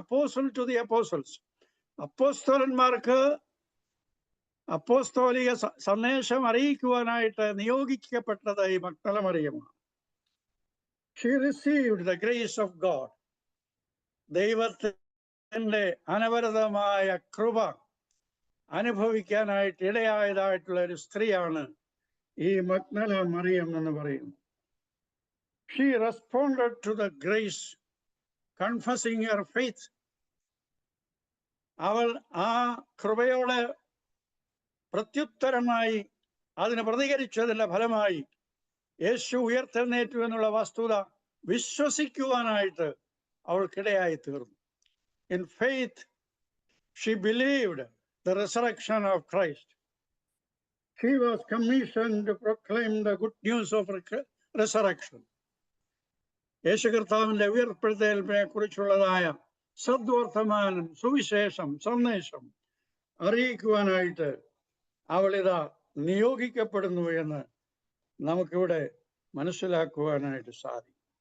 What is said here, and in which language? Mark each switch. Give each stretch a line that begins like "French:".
English: Apostle to the apostles.
Malayalam: അപ്പോസ്തലന്മാർക്ക് അപ്പോസ്തോലിക സന്ദേശം അറിയിക്കുവാനായിട്ട് നിയോഗിക്കപ്പെട്ടത് ഈ മഗ്ദല മറിയമാണ്.
English: She received the grace of God.
Malayalam: ദൈവത്തിന്റെ അനവരതമായ കൃപ അനുഭവിക്കാനായിട്ട് ഇടയായതായിട്ടുള്ള ഒരു സ്ത്രീയാണ് ഈ മഗ്ദല മറിയം എന്ന് പറയുന്നു.
English: She responded to the grace, confessing her faith.
Malayalam: അവൾ ആ കൃപയോട് പ്രത്യുത്തരമായി അതിന് പ്രതികരിച്ചതിന്റെ ഫലമായി യേശു ഉയർത്തെഴുന്നേറ്റു എന്നുള്ള വസ്തുത വിശ്വസിക്കുവാനായിട്ട് അവൾക്കിടയായി തീർന്നു.
English: In faith, she believed the resurrection of Christ. She was commissioned to proclaim the good news of resurrection.
Malayalam: യേശു കർത്താവിന്റെ ഉയർപ്പെടുത്തലിനെ കുറിച്ചുള്ളതായ സദ്വർത്തമാനം, സുവിശേഷം, സന്ദേശം അറിയിക്കുവാനായിട്ട് അവളിതാ നിയോഗിക്കപ്പെടുന്നു എന്ന് നമുക്കിവിടെ മനസ്സിലാക്കുവാനായിട്ട് സാധിക്കും.